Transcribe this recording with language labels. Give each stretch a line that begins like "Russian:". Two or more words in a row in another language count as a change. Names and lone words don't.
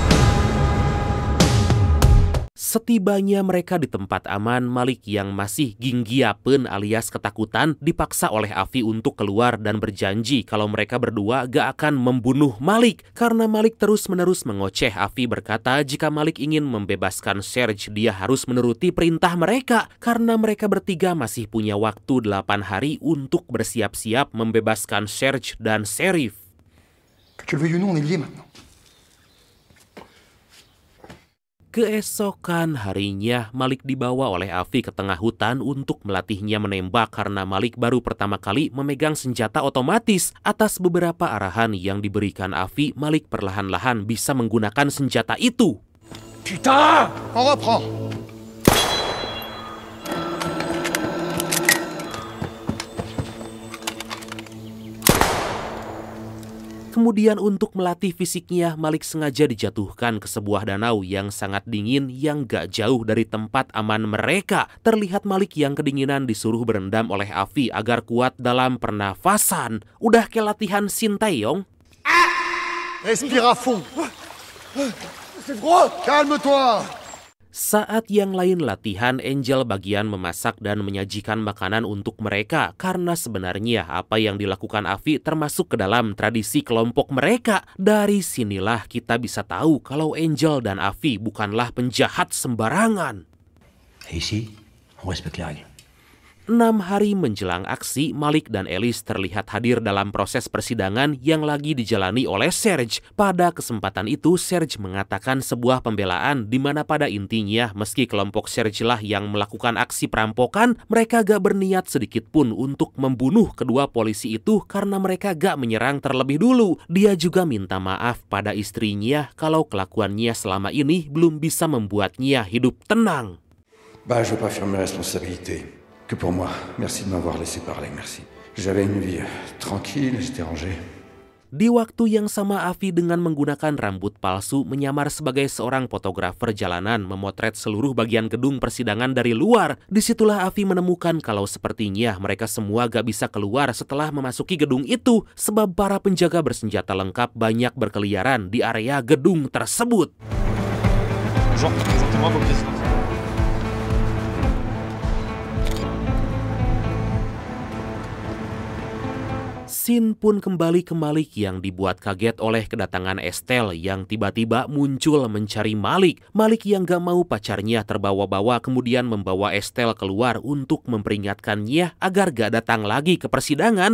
Indonesian: Setibanya mereka di tempat aman, Malik yang masih ginggiapen alias ketakutan dipaksa oleh Afi untuk keluar dan berjanji kalau mereka berdua gak akan membunuh Malik. Karena Malik terus-menerus mengoceh, Afi berkata jika Malik ingin membebaskan Serge, dia harus menuruti perintah mereka. Karena mereka bertiga masih punya waktu 8 hari untuk bersiap-siap membebaskan Serge dan Sheriff.
French: Que tu le veuilles ou non, on est liés maintenant.
Indonesian: Keesokan harinya, Malik dibawa oleh Afi ke tengah hutan untuk melatihnya menembak karena Malik baru pertama kali memegang senjata otomatis. Atas beberapa arahan yang diberikan Afi, Malik perlahan-lahan bisa menggunakan senjata itu.
French: Putain! On reprend!
Indonesian: Kemudian untuk melatih fisiknya, Malik sengaja dijatuhkan ke sebuah danau yang sangat dingin yang gak jauh dari tempat aman mereka. Terlihat Malik yang kedinginan disuruh berendam oleh Afi agar kuat dalam pernafasan. Udah kayak latihan Sintayong.
French: Respire à fond! C'est froid! Calme-toi!
Indonesian: Saat yang lain latihan, Angel bagian memasak dan menyajikan makanan untuk mereka. Karena sebenarnya apa yang dilakukan Afi termasuk ke dalam tradisi kelompok mereka. Dari sinilah kita bisa tahu kalau Angel dan Afi bukanlah penjahat sembarangan.
French: Ici, on respecte les règles.
Indonesian: 6 hari menjelang aksi, Malik dan Ellis terlihat hadir dalam proses persidangan yang lagi dijalani oleh Serge. Pada kesempatan itu, Serge mengatakan sebuah pembelaan di mana pada intinya meski kelompok Serge lah yang melakukan aksi perampokan, mereka gak berniat sedikit pun untuk membunuh kedua polisi itu karena mereka gak menyerang terlebih dulu. Dia juga minta maaf pada istrinya kalau kelakuannya selama ini belum bisa membuatnya hidup tenang.
French: Bah, je veux pas faire mes responsabilités. Que pour moi, merci de m'avoir laissé parler, merci. J'avais une vie tranquille, j'étais rangé.
Indonesian: Di waktu yang sama, Afi dengan menggunakan rambut palsu menyamar sebagai seorang fotografer jalanan memotret seluruh bagian gedung persidangan dari luar. Disitulah Afi menemukan kalau sepertinya mereka semua gak bisa keluar setelah memasuki gedung itu sebab para penjaga bersenjata lengkap banyak berkeliaran di area gedung tersebut.
French: Bonjour, présentez-moi vos pièces.
Indonesian: Scene pun kembali ke Malik yang dibuat kaget oleh kedatangan Estelle yang tiba-tiba muncul mencari Malik. Malik yang gak mau pacarnya terbawa-bawa kemudian membawa Estelle keluar untuk memperingatkannya agar gak datang lagi ke persidangan.